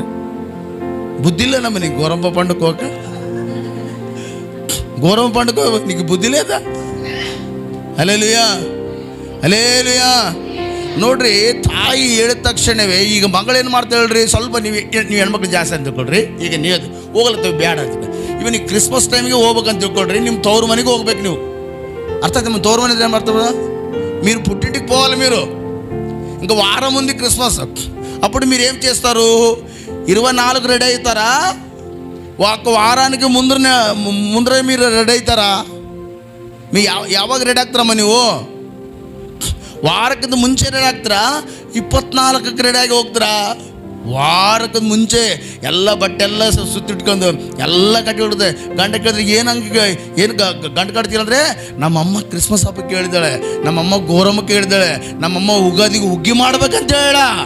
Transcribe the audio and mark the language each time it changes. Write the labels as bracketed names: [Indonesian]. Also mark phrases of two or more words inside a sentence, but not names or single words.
[Kannada] ಬುದ್ಧಿಲ್ಲ ನಮ್ಮ ನಿಂಗೆ ಗೋರಮ್ಮ ಪಂಡಕ್ಕೆ ಹೋಗಕ್ಕೆ, ಗೋರಮ್ಮ ಪಂಡಕ್ಕೆ ಹೋಗ್ಬೇಕು, ನಿಂಗೆ ಬುದ್ಧಿಲೇ ಅದ. ಹಲ್ಲೆಲೂಯಾ, ಹಲ್ಲೆಲೂಯಾ. ನೋಡ್ರಿ, ತಾಯಿ ಹೇಳಿದ ತಕ್ಷಣವೇ ಈಗ ಮಗಳೇನು ಮಾಡ್ತಾ ಹೇಳ್ರಿ, ಸ್ವಲ್ಪ ನೀವು ಹೆಣ್ಮಕ್ಳು ಜಾಸ್ತಿ ಅಂತ ತಿಳ್ಕೊಳ್ರಿ. ಈಗ ನೀವು ಹೋಗ್ಲತ್ತೇವೆ ಬೇಡ ಅಂತ, ಇವನಿಗೆ ಕ್ರಿಸ್ಮಸ್ ಟೈಮಿಗೆ ಹೋಗ್ಬೇಕಂತ ತಿಳ್ಕೊಳ್ರಿ. ನಿಮ್ಮ ತವ್ರ ಮನೆಗೆ ಹೋಗ್ಬೇಕು ನೀವು. ಅರ್ಥ ಆಯ್ತು? ನಿಮ್ಮ ತವ್ರ ಮನೆ ಏನು ಮಾಡ್ತಾರ, [Telugu] మీరు పుట్టింటికి పోవాలి. మీరు ఇంకా వారం ఉంది క్రిస్మస్. అప్పుడు మీరు ఏం చేస్తారు? 24 రెడీ అవుతారా? ఒక వారానికి ముందరే మీరు రెడీ అవుతారా? [Kannada] మీ ಯಾವಾಗ ರೆಡಿ ಆಗ್ತಾರಮ್ಮ ನೀವು? ವಾರಕ್ಕಿಂತ ಮುಂಚೆ ರೆಡಿ ಆಗ್ತೀರಾ? 24ಕ್ಕೆ ರೆಡಿಯಾಗಿ ಹೋಗ್ತೀರಾ? ವಾರಕ್ಕೆ ಮುಂಚೆ ಎಲ್ಲ ಬಟ್ಟೆ ಎಲ್ಲ ಸುತ್ತಿಟ್ಕೊಂಡು ಎಲ್ಲ ಕಟ್ಟಿ ಹೊಡ್ದೆ. ಗಂಡ ಕೇಳಿದ್ರೆ ಏನು ಗಂಟು ಕಟ್ತೀರಂದ್ರೆ, ನಮ್ಮಮ್ಮ ಕ್ರಿಸ್ಮಸ್ ಹಬ್ಬಕ್ಕೆ ಹೇಳಿದ್ದಾಳೆ, ನಮ್ಮಮ್ಮ ಗೋರಮ್ಮಕ್ಕೆ ಹೇಳಿದ್ದಾಳೆ, ನಮ್ಮಮ್ಮ ಉಗಾದಿಗೆ ಹುಗ್ಗಿ ಮಾಡ್ಬೇಕಂತ ಹೇಳ.